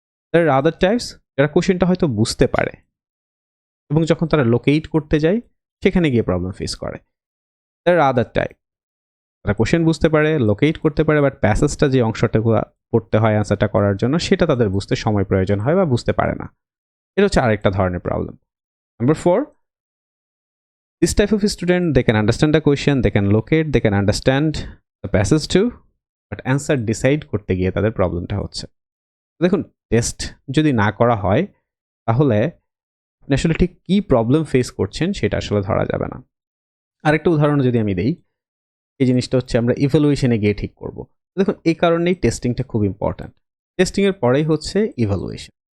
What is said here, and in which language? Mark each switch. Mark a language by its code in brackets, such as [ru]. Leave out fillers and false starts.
[en] there are other types [bn] যারা কোয়েশ্চেনটা হয়তো বুঝতে পারে এবং যখন তারা লোকেট করতে যায় সেখানে গিয়ে প্রবলেম ফেস করে। [en] there are other type [bn] তারা কোয়েশ্চেন বুঝতে পারে, লোকেট করতে পারে, বাট প্যাসেজটা যে অংশটুকু পড়তে হয় অ্যান্সারটা করার জন্য, সেটা তাদের বুঝতে সময় প্রয়োজন হয় বা বুঝতে পারে না। এটা হচ্ছে আরেকটা ধরনের problem. [en] number 4, this type of student, they can understand the question, they can locate, they can understand the passage too, but answer decide [bn] করতে গিয়ে তাদের প্রবলেমটা হচ্ছে। দেখুন, টেস্ট যদি না করা হয় তাহলে আপনি আসলে ঠিক কি প্রবলেম ফেস করছেন সেটা আসলে ধরা যাবে না। আরেকটা উদাহরণ যদি আমি দেই, এই জিনিসটা হচ্ছে আমরা ইভ্যালুয়েশনে গিয়ে ঠিক করব। দেখুন, এই কারণেই টেস্টিংটা খুব ইম্পর্ট্যান্ট। টেস্টিংয়ের পরেই হচ্ছে ইভ্যালুয়েশন।